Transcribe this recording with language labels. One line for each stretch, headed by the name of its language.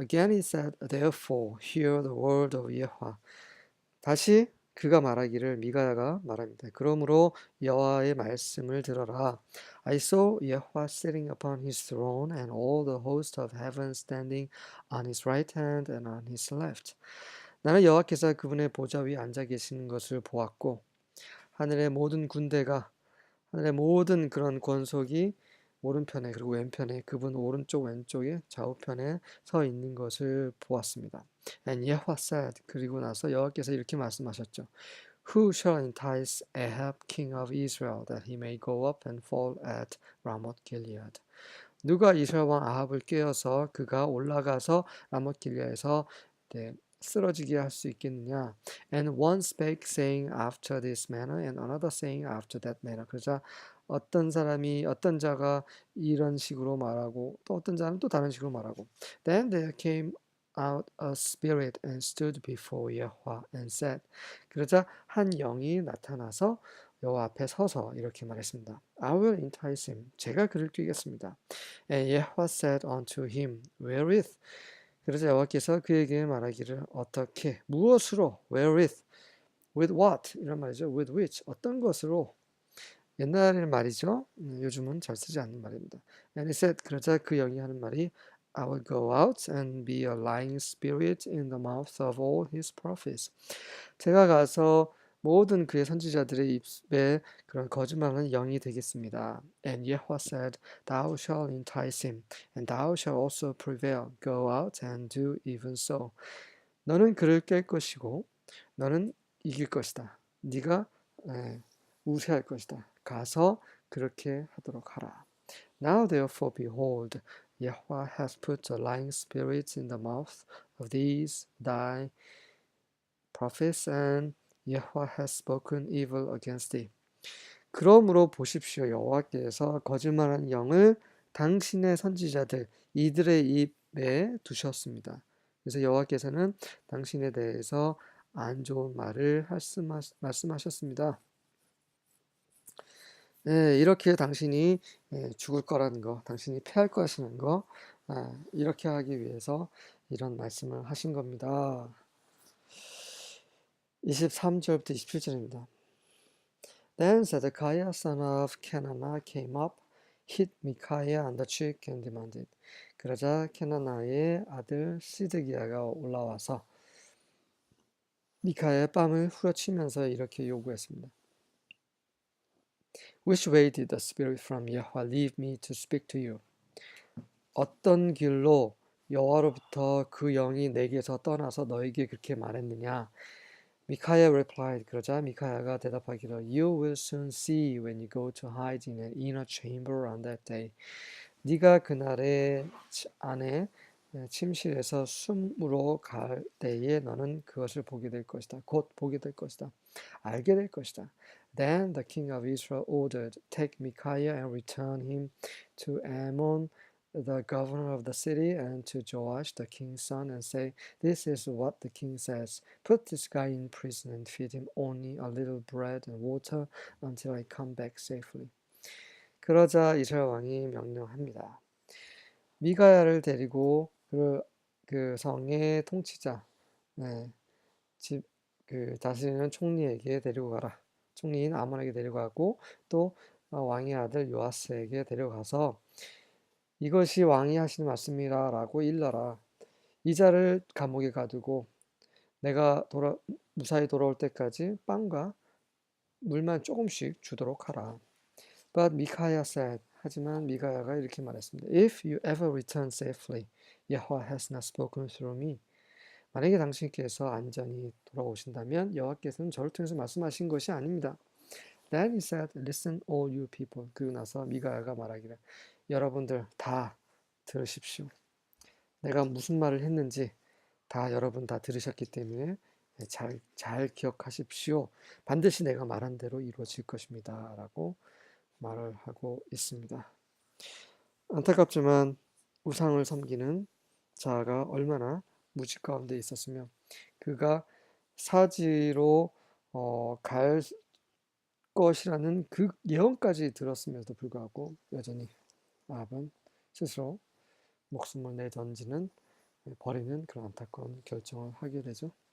English: Again he said, Therefore hear the word of Yahweh.
Korean: 다시 그가 말하기를 미가야가 말합니다. 그러므로 여호와의 말씀을 들어라.
English: I saw Yahweh sitting upon his throne and all the host of heaven standing on his right hand and on his left.
Korean: 나는 여호와께서 그분의 보좌 위에 앉아 계시는 것을 보았고 하늘의 모든 군대가 하늘의 모든 그런 권속이 오른편에 그리고 왼편에 그분 오른쪽 왼쪽에 좌우편에 서 있는 것을 보았습니다.
English: And Yahweh said,
Korean: 그리고 나서 여호와께서 이렇게 말씀하셨죠.
English: Who shall entice Ahab, king of Israel, that he may go up and fall at Ramoth Gilead?
Korean: 누가 이스라엘 왕 아합을 꾀어서 그가 올라가서 라모th 길리아에서 쓰러지게 할 수 있겠느냐?
English: And one spake saying after this manner, and another saying after that manner.
Korean: 그러자 어떤 자가 이런 식으로 말하고 또 어떤 자는 또 다른 식으로 말하고.
English: Then there came out a spirit and stood before Yahweh and said.
Korean: 그러자 한 영이 나타나서 여호와 앞에 서서 이렇게 말했습니다.
English: I will entice him.
Korean: 제가 그를 꾀겠습니다.
English: And Yahweh said unto him, Wherewith?
Korean: 그러자 여호와께서 그에게 말하기를 어떻게 무엇으로
English: wherewith with what
Korean: 이런 말이죠.
English: with which
Korean: 어떤 것으로 옛날에는 말이죠. 요즘은 잘 쓰지 않는 말입니다.
English: And he said
Korean: 그러자 그 영이 하는 말이
English: I will go out and be a lying spirit in the mouth of all his prophets.
Korean: 제가 가서 모든 그의 선지자들의 입에 그런 거짓말하는 영이 되겠습니다.
English: And Yahweh said, Thou shalt entice him, and thou shalt also prevail. Go out and do even so.
Korean: 너는 그를 깰 것이고, 너는 이길 것이다. 네가 우세할 것이다. 가서 그렇게 하도록 하라. Now therefore behold, Yahweh has put a lying spirit in the mouth of these thy prophets, and Yahweh has spoken evil against thee. 그러므로 보십시오. 여호와께서 거짓말한 영을 당신의 선지자들 이들의 입에 두셨습니다. 그래서 여호와께서는 당신에 대해서 안 좋은 말을 말씀하셨습니다. 이렇게 당신이 죽을 거라는 거, 당신이 패할 것이라는 거, 이렇게 하기 위해서 이런 말씀을 하신 겁니다. 23절부터 27절입니다.
English: Then Zedekiah son of Kenana came up, hit Micaiah on the cheek and demanded.
Korean: 그러자 케나나의 아들 시드기야가 올라와서 미카야의 뺨을 후려치면서 이렇게 요구했습니다.
English: Which way did the spirit from Yahweh leave me to speak to you?
Korean: 어떤 길로 여호와로부터 그 영이 내게서 떠나서 너에게 그렇게 말했느냐? 미카야
English: replied.
Korean: 그러자 미카야가 대답하기를
English: You will soon see when you go to hide in an inner chamber on that day.
Korean: 네가 그날의 안에 침실에서 숨으로 갈 때에 너는 그것을 보게 될 것이다. 곧 보게 될 것이다. 알게 될 것이다.
English: Then the king of Israel ordered, Take Micaiah and return him to Ammon, the governor of the city, and to Joash, the king's son, and say, This is what the king says. Put this guy in prison and feed him only a little bread and water until I come back safely.
Korean: 그러자 이스라엘 왕이 명령합니다. 미가야를 데리고 그 성의 통치자, 다스리는 총리에게 데리고 가라. 총리인 아몬에게 데려가고 또 왕의 아들 요아스에게 데려가서 이것이 왕이 하시는 말씀이라라고 일러라. 이 자를 감옥에 가두고 내가 무사히 돌아올 때까지 빵과 물만 조금씩 주도록 하라.
English: But Micaiah said,
Korean: 하지만 미가야가 이렇게 말했습니다.
English: If you ever return safely, Yahweh has not spoken through me.
Korean: 만약에 당신께서 안전히 돌아오신다면 여호와께서는 저를 통해서 말씀하신 것이 아닙니다.
English: Then he said, Listen, all you people.
Korean: 그리고 나서 미가야가 말하기를 여러분들 다 들으십시오. 내가 무슨 말을 했는지 다 여러분 다 들으셨기 때문에 잘 기억하십시오. 반드시 내가 말한 대로 이루어질 것입니다. 라고 말을 하고 있습니다. 안타깝지만 우상을 섬기는 자가 얼마나 무지 가운데 있었으며 그가 사지로 갈 것이라는 그 예언까지 들었음에도 불구하고 여전히 아합은 스스로 목숨을 내던지는 버리는 그런 안타까운 결정을 하게 되죠.